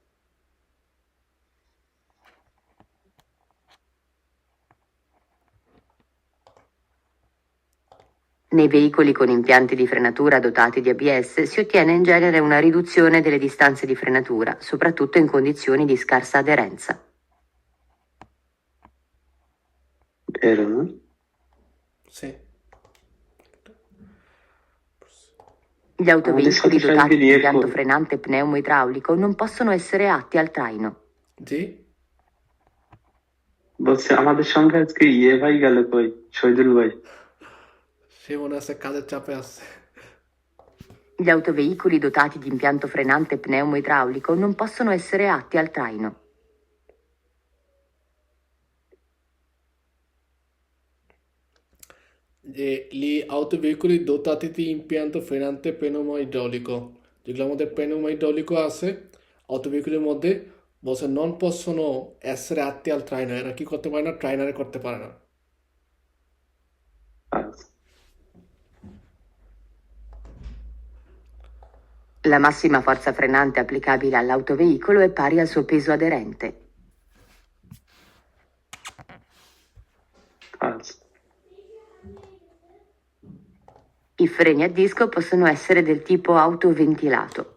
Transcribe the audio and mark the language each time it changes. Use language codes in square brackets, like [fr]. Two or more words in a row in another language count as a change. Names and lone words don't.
[it] Nei veicoli con impianti di frenatura dotati di ABS si ottiene in genere una riduzione delle distanze di frenatura, soprattutto in condizioni di scarsa aderenza. Vero, no? Sì. Gli autoveicoli dotati di impianto frenante pneumoidraulico non possono essere atti al traino. [bn] জি বলছে আমাদের সঙ্গে আজকে ইয়ে ভাই গেল কই, শহীদুল ভাই। সে মনে আছে কাজের চাপে আছে। [it] Gli autoveicoli dotati di impianto frenante pneumoidraulico non possono essere atti al traino. Gli autoveicoli dotati di impianto frenante pneumoidraulico, [bn] যেগুলোর মধ্যে pneumoidraulico আছে অটোভেহিকলের মধ্যে, বলছে [it] non possono essere atti al traino, [bn] এরা কি করতে পারে না, ট্রাইনারে করতে পারে না। [it] La massima forza frenante applicabile all'autoveicolo è pari al suo peso aderente. I freni a disco possono essere del tipo autoventilato.